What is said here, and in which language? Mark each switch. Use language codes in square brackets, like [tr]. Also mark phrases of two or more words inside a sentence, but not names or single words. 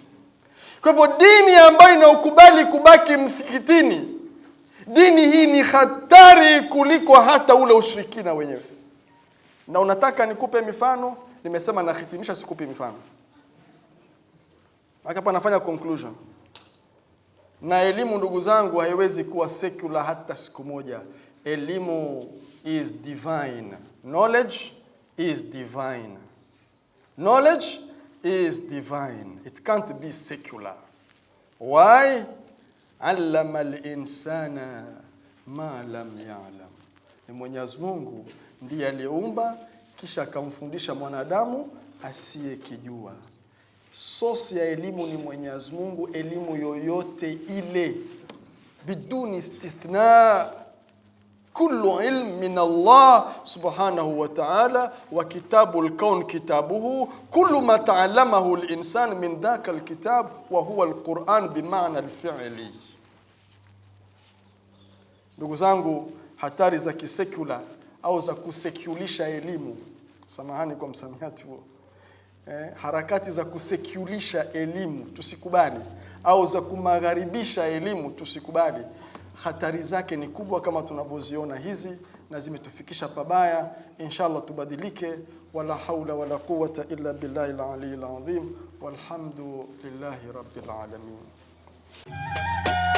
[sw] Kwa hivyo dini ambayo inaukubali kubaki msikitini, dini hii ni hatari kuliko hata ule ushirikina wenyewe. Na unataka nikupe mifano? Nimesema nahitimisha, sikupi mifano. Hapa nafanya conclusion. Na elimu, ndugu zangu, haiwezi kuwa secular hata siku moja. [en] Elimu is divine. Knowledge is divine. Knowledge is divine. It can't be secular. Why? [ar] علم الإنسان ما لم يعلم. [sw] Ni Mwenyezi Mungu ndiye aliumba kisha akamfundisha mwanadamu asiyekijua. Source ya elimu ni Mwenyezi Mungu, elimu yoyote ile, [ar] بدون استثناء. كل علم من الله سبحانه وتعالى وكتاب الكون كتابه كل ما تعلمه الإنسان من ذلك الكتاب وهو القرآن بمعنى الفعل. [sw] Ndugu zangu, hatari za kisekula au za kusekulisha elimu, samahani kwa msamiati huo, harakati za kusekulisha elimu tusikubali, au za kumagharibisha elimu tusikubali. Hatari zake ni kubwa kama tunavyoziona hizi, na zimetufikisha pabaya. Inshallah tubadilike. [ar] ولا حول ولا قوة إلا بالله العلي العظيم والحمد لله رب العالمين.